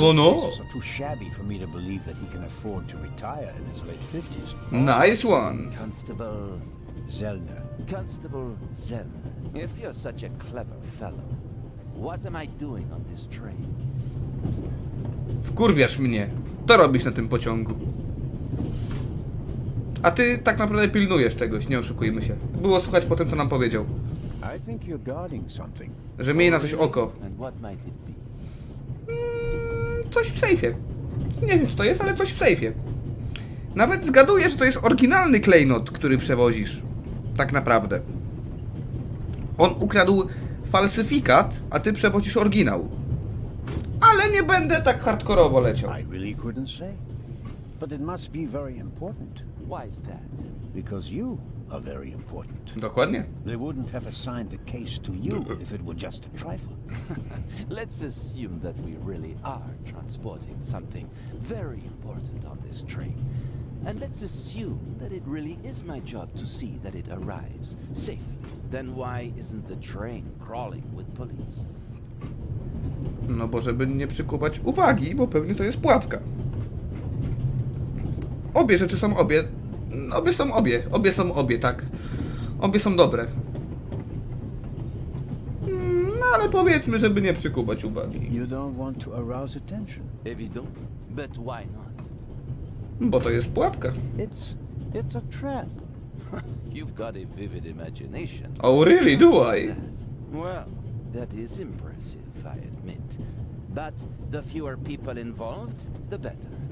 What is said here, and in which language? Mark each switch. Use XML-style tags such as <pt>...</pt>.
<en>The suitcases are too shabby for me to believe that he can afford to retire in his late 50s. Nice one. Constable... Zellner. Constable Zellner. If you're such a clever fellow, what am I doing on this train?</en> <pl>Wkurwiasz mnie. To robisz na tym pociągu. A ty tak naprawdę pilnujesz czegoś, nie oszukujmy się. Było słuchać po tym, co nam powiedział.</pl> <en>I think you're guarding something.</en> <pl>Że miej na coś oko.</pl> <en>And what might it be?</en> <pl>Coś w sejfie. Nie wiem co to jest, ale coś w sejfie. Nawet zgaduję, że to jest oryginalny klejnot, który przewozisz. Tak naprawdę. On ukradł falsyfikat, a ty przewozisz oryginał. Ale nie będę tak hardkorowo leciał.</pl> <en>I really couldn't say. But it must be very important. Why is that? Because you are very important.</en> <pl>Dokładnie.</pl> <en>They wouldn't have assigned the case to you if it were just a trifle. Let's assume that we really are transporting something very important on this train. And let's assume that it really is my job to see that it arrives safely. Then why isn't the train crawling with police?</en> <pl>No bo żeby nie przykuwać uwagi, bo pewnie to jest pułapka. Obie rzeczy są obie. Obie są obie. Obie są obie, tak. Obie są dobre. No ale powiedzmy, żeby nie przykuwać uwagi.</pl> <en>You don't want to arouse attention. Evident, but why not?</en> <pl>Bo to jest pułapka.</pl> <en>It's a trap. You've got a vivid imagination. Oh really, do I? Well, that is impressive, I admit. But the fewer people involved, the better.</en>